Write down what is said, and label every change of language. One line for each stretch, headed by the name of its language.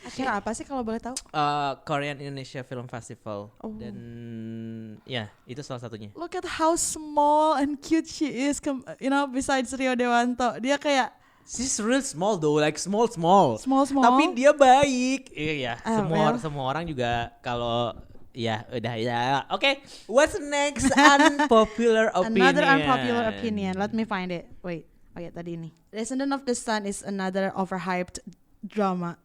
Indonesian: Acara apa sih kalau boleh tahu? Korean Indonesia Film Festival. Dan ya itu salah satunya.
English: Look at how small and cute she is. Besides
Indonesian: Rio Dewanto, dia kayak
English: She's real small though, like small. small.
Indonesian: Tapi dia baik. Iya,
English: Well.
Indonesian: semua orang juga kalau ya udah ya.
English: Oke, what's next unpopular opinion? Another unpopular opinion. Let me find it. Wait.
Indonesian: Oh ya, tadi ini.
English: Descendant of the Sun is another overhyped drama.